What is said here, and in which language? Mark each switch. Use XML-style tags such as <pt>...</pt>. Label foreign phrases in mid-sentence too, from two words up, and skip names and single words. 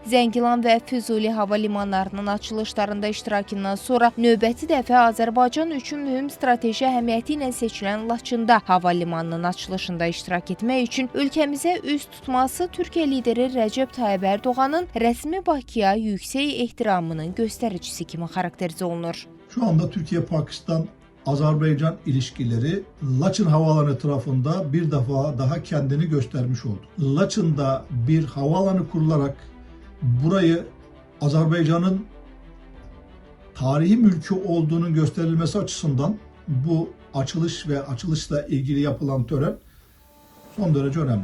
<az>Zəngilan və Füzuli hava limanlarının açılışlarında iştirakından sonra növbəti dəfə Azərbaycan üçün mühüm strateji əhəmiyyəti ilə seçilən Laçında hava limanının açılışında iştirak etmək üçün ölkəmizə üz tutması Türkiyə lideri Rəcəb Tayyib Ərdoğanın rəsmi Bakıya yüksək ehtiramının göstəricisi kimi xarakterizə olunur.</az> <tr>Şu anda Türkiye-Pakistan-Azerbaycan ilişkileri Laçın havaalanı etrafında bir defa daha kendini göstermiş oldu. Laçın'da bir havaalanı kurularak burayı Azerbaycan'ın tarihi mülkü olduğunun gösterilmesi açısından bu açılış ve açılışla ilgili yapılan tören son derece önemli.</tr>